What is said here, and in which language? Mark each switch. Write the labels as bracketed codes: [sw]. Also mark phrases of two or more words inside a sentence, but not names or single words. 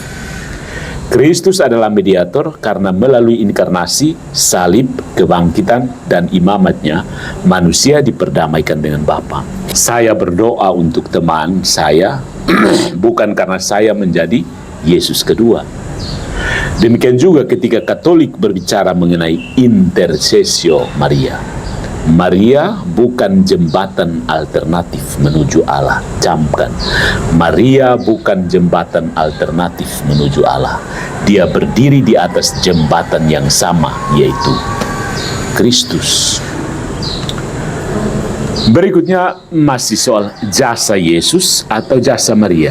[id] Kristus adalah mediator karena melalui inkarnasi, salib, kebangkitan, dan imamatnya, manusia diperdamaikan dengan Bapa. Saya berdoa untuk teman saya, bukan karena saya menjadi Yesus kedua. Demikian juga ketika Katolik berbicara mengenai intercessio Maria. Maria bukan jembatan alternatif menuju Allah. Camkan, Maria bukan jembatan alternatif menuju Allah. Dia berdiri di atas jembatan yang sama, yaitu Kristus. Berikutnya masih soal jasa Yesus atau jasa Maria.